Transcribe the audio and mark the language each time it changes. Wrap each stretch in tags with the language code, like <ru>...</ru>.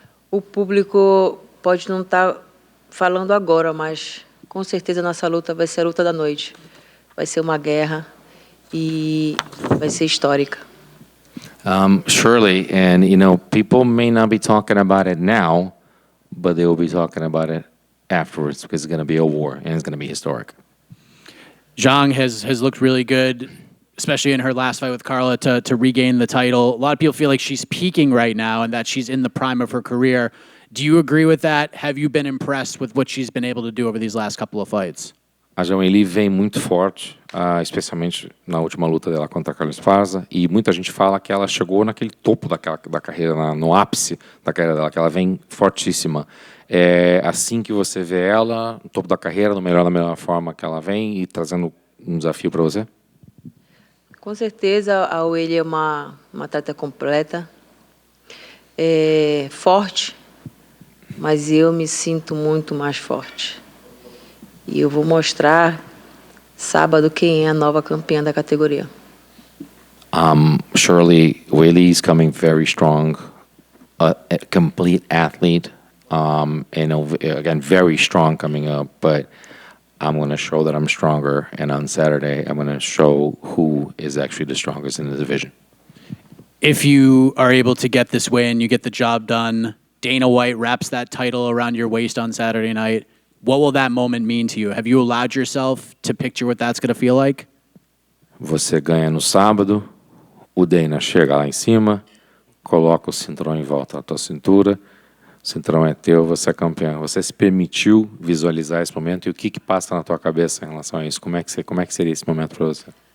<pt>O público pode não estar falando agora, mas com certeza a nossa luta vai ser a luta da noite. Vai ser uma guerra e vai ser histórica.</pt> <en>Surely, and people may not be talking about it now, but they will be talking about it afterwards, because it's going to be a war and it's going to be historic. Zhang has looked really good, especially in her last fight with Carla, to regain the title. A lot of people feel like she's peaking right now and that she's in the prime of her career. Do you agree with that? Have you been impressed with what she's been able to do over these last couple of fights?</en> <pt>A Zhang Weili vem muito forte, especialmente na última luta dela contra a Carla Esparza, e muita gente fala que ela chegou naquele topo da carreira, no ápice da carreira dela, que ela vem fortíssima. É assim que você vê ela, no topo da carreira, da melhor forma que ela vem e trazendo um desafio para você? Com certeza, a Weili é uma atleta completa, forte, mas eu me sinto muito mais forte. E eu vou mostrar sábado quem é a nova campeã da categoria.</pt> <en>Surely, Weili is coming very strong, a complete athlete, and again, very strong coming up, but I'm going to show that I'm stronger, and on Saturday, I'm going to show who is actually the strongest in the division. If you are able to get this win, you get the job done, Dana White wraps that title around your waist on Saturday night, what will that moment mean to you? Have you allowed yourself to picture what that's going to feel like?</en> <pt>Você ganha no sábado, o Dana chega lá em cima, coloca o cinturão em volta da tua cintura, o cinturão é teu, você é campeão. Você se permitiu visualizar esse momento, e o que passa na tua cabeça em relação a isso? Como é que seria esse momento para você?</pt>